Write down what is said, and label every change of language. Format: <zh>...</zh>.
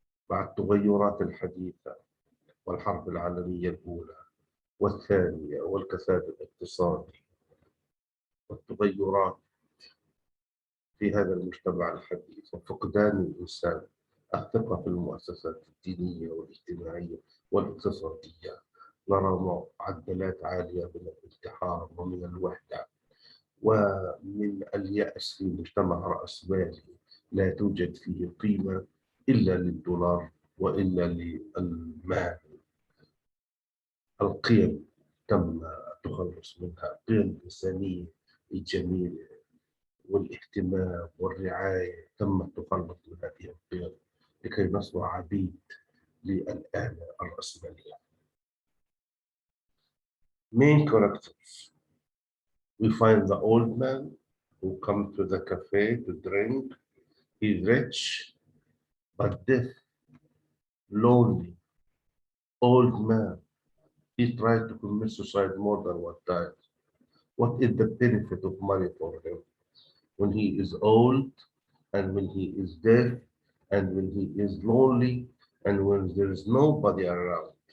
<ar>مع التغيرات الحديثة والحرب العالمية الأولى والثانية والكساد الاقتصادي والتغيرات في هذا المجتمع الحديث وفقدان الإنسان الثقة في المؤسسات الدينية والاجتماعية والاقتصادية. نرى معدلات عالية من الانتحار ومن الوحدة ومن اليأس في مجتمع رأسمالي لا توجد فيه قيمة إلا للدولار وإلا للمال. القيم تم التخلص منها، القيم الإنسانية الجميلة والاهتمام والرعاية تم التخلص من هذه القيم لكي نصبح عبيد للآلة الرأسمالية.</ar> <en>Main characters. We find the old man who comes to the cafe to drink. He's rich, but deaf, lonely, old man. He tried to commit suicide more than one time. What is the benefit of money for him when he is old and when he is deaf and when he is lonely and when there is nobody around?</en>